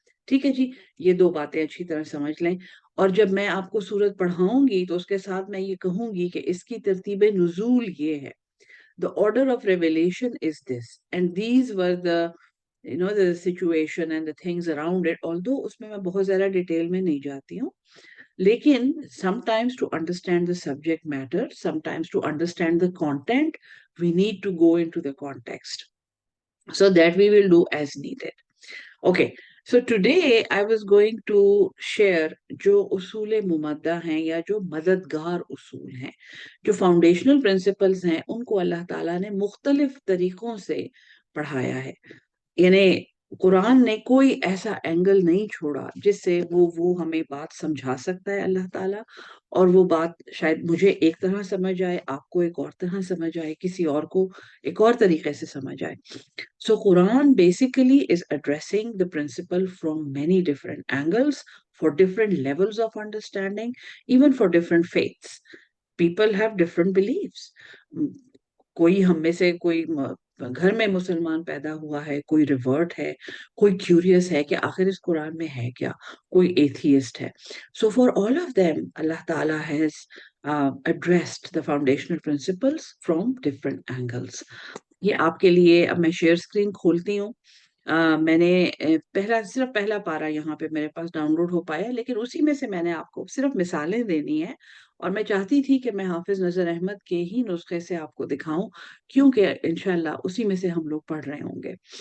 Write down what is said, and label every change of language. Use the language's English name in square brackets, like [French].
[Urdu] ٹھیک ہے جی، یہ 2 باتیں اچھی طرح سمجھ لیں. اور جب میں آپ کو سورت پڑھاؤں گی تو اس کے ساتھ میں یہ کہوں گی کہ اس کی ترتیب نزول یہ ہے. [English] The order of revelation is this, and these were the situation and the things around it. Although [Urdu] اس میں بہت زیادہ ڈیٹیل میں نہیں جاتی ہوں، لیکن [English] sometimes to understand the subject matter, sometimes to understand the content, we need to go into the context. So that we will do as needed. Okay, so today I was going to share [Urdu] جو اصول ممدہ ہیں، یا جو مددگار اصول ہیں، جو foundational principles ہیں، ان کو اللہ تعالیٰ نے مختلف طریقوں سے پڑھایا ہے. یعنی قرآن نے کوئی ایسا اینگل نہیں چھوڑا جس سے وہ ہمیں بات سمجھا سکتا ہے اللہ تعالیٰ، اور وہ بات شاید مجھے ایک طرح سمجھ آئے، آپ کو ایک اور طرح سمجھ آئے، کسی اور کو ایک اور طریقے سے سمجھ آئے. [English] So Quran basically is addressing the principle from many different angles, for different levels of understanding, even for different faiths. People have different beliefs. [Urdu] کوئی ہم میں سے کوئی گھر میں مسلمان پیدا ہوا ہے، کوئی ریورٹ ہے، کوئی کیوریس ہے کہ آخر اس قرآن میں ہے کیا، کوئی ایتھیسٹ ہے. [English] So for all of them, Allah Ta'ala has addressed the foundational principles from different angles. [Urdu] یہ آپ کے لیے اب میں شیئر سکرین کھولتی ہوں. میں نے صرف پہلا پارا یہاں پہ میرے پاس ڈاؤن لوڈ ہو پایا، لیکن اسی میں سے میں نے آپ کو صرف مثالیں دینی ہے، اور میں چاہتی تھی کہ میں حافظ نذر احمد کے ہی نسخے سے آپ کو دکھاؤں، کیونکہ انشاءاللہ اسی میں سے ہم لوگ پڑھ رہے ہوں گے.